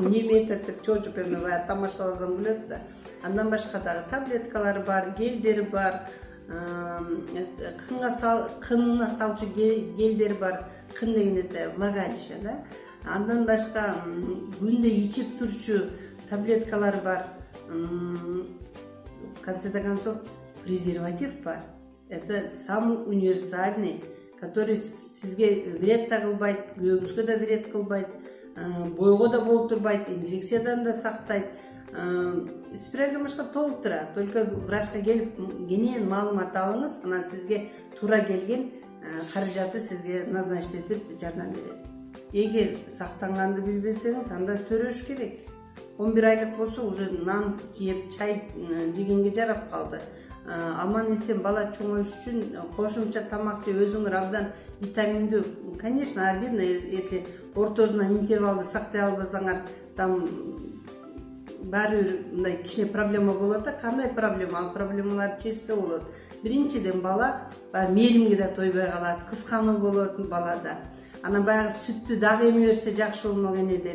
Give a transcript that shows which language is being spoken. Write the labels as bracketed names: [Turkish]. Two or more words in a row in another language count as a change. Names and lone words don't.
[Kyrgyz] Неме этет деп чоочуп эме баягы тамашаласам болот да. Андан башка дагы таблеткалар бар, гелдер бар, кынына салчу гелдер бар. Кын деген [Russian] это влагалище, [Kyrgyz] да. Андан башка күндө ичип турчу таблеткалар бар. [Russian] В конце концов, презерватив бар. Это самый универсальный, который [Kyrgyz] сизге вред да кылбайт, күйөөңүзгө да вред кылбайт, бойго да болтурбайт, инфекциядан да сактайт. Спиральдан башка толуктура. Только врачка келип кенен маалымат алыңыз, анан сизге туура келген каражатты сизге назначить этип жардам берет. Эгер сактанганды билбесеңиз, анда төрөш керек. 11 айлык болсо уже нан жеп, чай жегенге жарап калды. Аман эсен бала чоңоюш үчүн кошумча тамак жеп, өзүңөр абдан витаминдүү. [Russian] Конечно, обидно, если [Kyrgyz] ортосунан интервалды сактай албасаңар, там баары бир мындай кичине проблема болот да. Кандай проблема? Ал проблемаларды чечсе болот. Биринчиден бала мээлимге да тойбой калат, кыскануу болот балада. Анан баягы сүттү дагы эме берсе жакшы болмок энеден.